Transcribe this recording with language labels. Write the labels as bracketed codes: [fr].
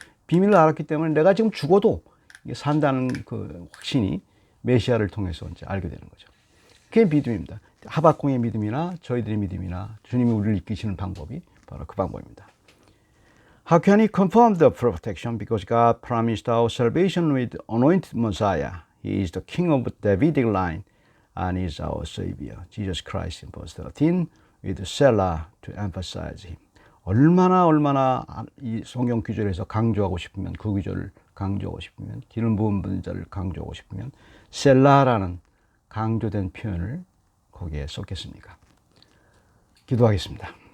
[ko] 비밀을 알았기 때문에 내가 지금 죽어도 산다는 그 확신이 메시아를 통해서 이제 알게 되는 거죠. 그게 믿음입니다. 하박국의 믿음이나 저희들의 믿음이나 주님이 우리를 이끄시는 방법이 바로 그 방법입니다. [en] How can he confirm the protection? Because God promised our salvation with anointed Messiah. He is the king of Davidic line and is our savior. Jesus Christ in verse 13 with Selah to emphasize him. [ko] 얼마나 이 성경 구절에서 강조하고 싶으면 그 구절을 강조하고 싶으면 기름 부은 받은 자를 강조하고 싶으면 셀라라는 강조된 표현을 거기에 썼겠습니까? 기도하겠습니다.